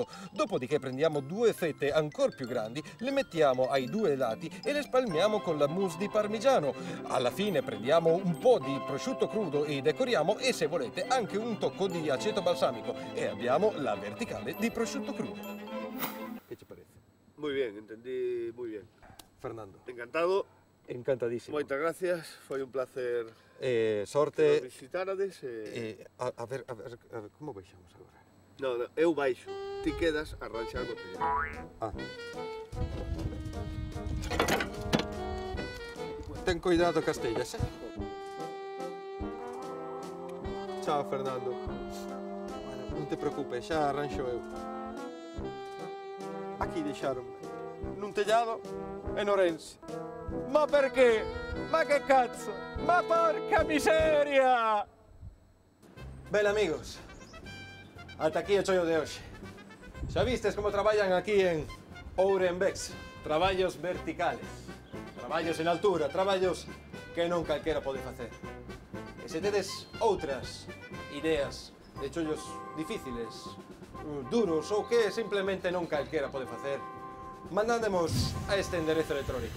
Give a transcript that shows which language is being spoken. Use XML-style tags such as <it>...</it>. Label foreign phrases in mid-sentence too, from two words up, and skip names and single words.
<it>Dopodiché prendiamo 2 fette ancora più grandi, le mettiamo ai 2 lati e le spalmiamo con la mousse di parmigiano. Alla fine prendiamo un po' di prosciutto crudo e decoriamo, e se volete anche un tocco di aceto balsamico, e abbiamo la verticale di prosciutto crudo. Che ci parece?</it> <gl>Moi bien, entendí moi bien. Fernando. Encantado, Encantadísimo. moitas gracias, foi un placer que nos Sorte. visitarades. A ver, como baixamos agora? No, eu baixo, ti quedas a ranxar o tellado. Ah. Ten cuidado, Castellas, eh? Ciao, Fernando. Bueno, non te preocupes, xa arranxo eu. Aquí deixaron nun tellado en Orense.</gl> <it>Ma perché? Ma che cazzo? Ma porca miseria!</it> <gl>Ben, amigos, ata aquí o chollo de hoxe. Xa vistes como traballan aquí en Ourenbex? Traballos verticales, traballos en altura, traballos que non calquera pode facer. E se tedes outras ideas de chollos difíciles, duros ou que simplemente non calquera pode facer, mandádemos a este enderezo electrónico.</gl>